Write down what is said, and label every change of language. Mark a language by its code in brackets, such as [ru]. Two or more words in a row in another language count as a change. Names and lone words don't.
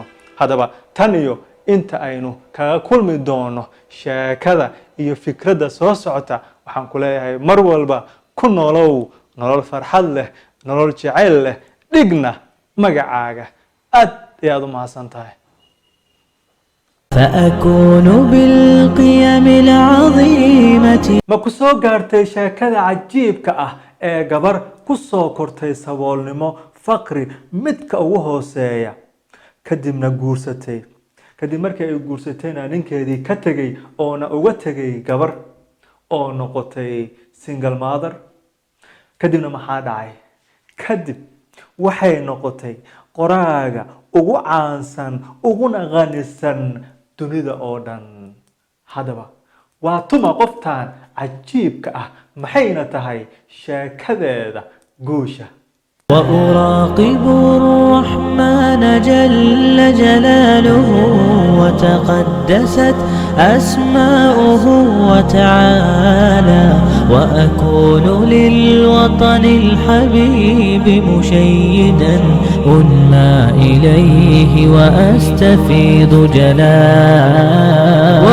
[so] haddaba tan iyo inta aynu kaga kulmi doono sheekada iyo fikradda soo socota, waxaan ku leeyahay mar walba ku noolow nolol farxad leh, nolol jacayl leh, dhigna magacaaga. aad ayaad u mahadsan tahay. [ar] فأكون بالقيم العظيمة. [so] ma ku soo gaartay sheekada cajiibka ah ee gabar ku soo kortay saboolnimo, faqri midka ugu hooseeya, kadibna guursatay? kadib markii ay guursatayna ninkeedii ka tegay oona uga tegay gabar oo noqotay [en] single mother. [so] kadibna maxaa dhacay? kadib waxay noqotay qoraaga ugu caansan uguna qanisan dunida oo dhan. haddaba waa tuma qoftaan cajiibka ah, maxayna tahay sheekadeeda guusha? [ar] وأراقب الرحمن جل جلاله وتقدست أسماؤه وتعالى، وأكون للوطن الحبيب مشيدا أنمى إليه وأستفيض جلاله.